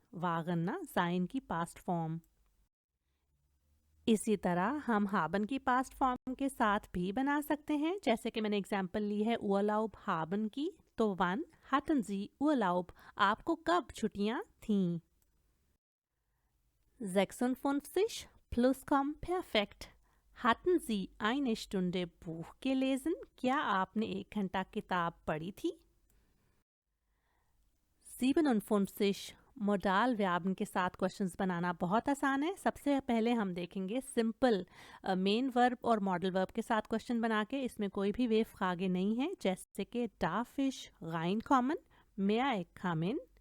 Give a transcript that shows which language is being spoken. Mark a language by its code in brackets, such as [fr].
[hi] waren ना sign की past form. इसी तरह हम हाबन की पास्ट फॉर्म के साथ भी बना सकते हैं, जैसे कि मैंने एग्जांपल ली है उर्लाub haben की, तो वन [de] hatten Sie Urlaub, [hi] आपको कब छुट्टियां थीं। [de] 56 Plusquamperfekt hatten Sie eine Stunde Buch gelesen, [hi] क्या आपने 1 घंटा किताब पढ़ी थी। 57 मोडाल व्यापन के साथ क्वेश्चंस बनाना बहुत आसान है। सबसे पहले हम देखेंगे सिंपल मेन वर्ब और मॉडल वर्ब के साथ क्वेश्चन बना के, इसमें कोई भी वेव फ्रागे नहीं है, जैसे कि [de] darf ich reinkommen, [en] may I come in।